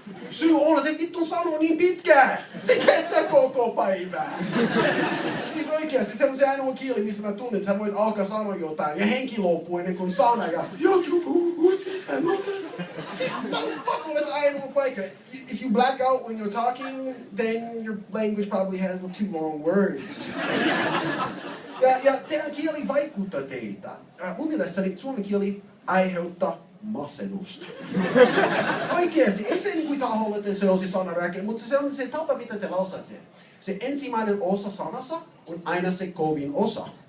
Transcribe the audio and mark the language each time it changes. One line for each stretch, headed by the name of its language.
Finnish: Syy on, että vittu sanoo niin pitkään. Se kestää koko päivää. Ja siis oikeasti, se on se ainoa kieli, mistä mä tunnen, että sä voit alkaa sanoa jotain ja henki loppuu ennen kuin sana ja joku puhuu sitä. Siis tää on pakko olla se ainoa paikka.
English: If you black out when you're talking, then your language probably has too long words.
Finnish: Ja teidän kieli vaikuttaa teitä. Mun mielestäni suomen kieli aiheuttaa masennusta. Oikeesti, ei se niinku taholla, että se olisi sanarakenne, mutta se on se tapa, mitä te lausaat sen. Se ensimmäinen osa sanassa on aina se kovin osa.